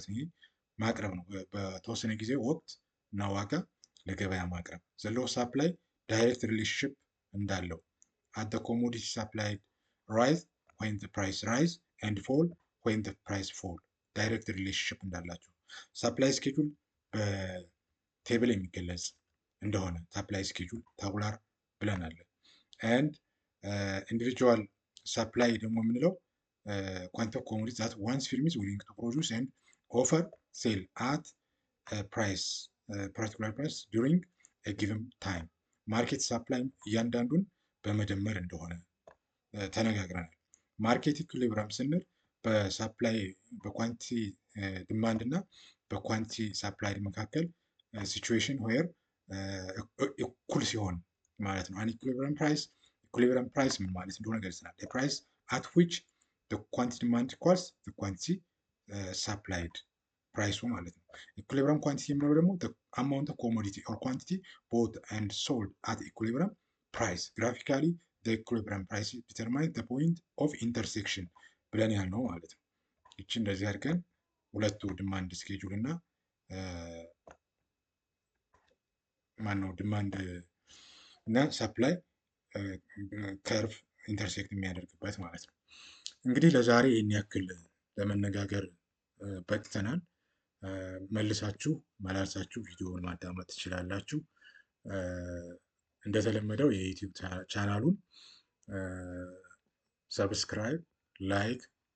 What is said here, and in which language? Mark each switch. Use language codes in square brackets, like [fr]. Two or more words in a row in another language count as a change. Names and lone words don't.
[am] ነው። ይሄ ማቅረብ ነው። በተወሰነ ጊዜ ወቅት እና ዋጋ ለገበያ ማቅረብ። [en] the law of supply direct relationship [am] እንዳለው [en] at the commodity supplied rise when the price rise and fall when the price fall direct relationship እንዳላቸው supply schedule [am] በቴብል የሚገለጽ እንደሆነ [en] supply schedule ታቡላር ብለናል። and individual supply [am] ደግሞ የምንለው [en] quantity of commodities that one firm is willing to produce and offer sell at a price particular price during a given time. market supply [am] እያንዳንዱን በመደመር እንደሆነ ተነጋግረናል። [en] market equilibrium [am] ስንል በሳፕላይ በኳንቲ ዲማንድ እና በኳንቲ ሳፕላይ መካከል [en] situation where [am] እኩል ሲሆን ማለት ነው። [en] an equilibrium price [am] ምን ማለት እንደሆነ ገልጸናል። [en] price at which quantity demand equals quantity supplied [am] ፕራይሱ ማለት ነው። [en] equilibrium quantity [am] የምንለው ደግሞ [en] amount of commodity or quantity bought and sold at equilibrium price። ግራፊካሊ the equilibrium price determines the point of intersection [am] ብለን ያልነው ማለት ነው። ይቺ እንደዚህ አድርገን ሁለቱ [en] demand schedule [am] እና ማነው ዲማንድ እና [en] supply curve intersect [am] የሚያደርግበት ማለት ነው። እንግዲህ ለዛሬ ይህን ያክል ለመነጋገር በቅተናል። መልሳችሁ መላልሳችሁ ቪዲዮውን ማዳመጥ ትችላላችሁ። እንደተለመደው የዩቲዩብ ቻናሉን ሰብስክራይብ፣ ላይክ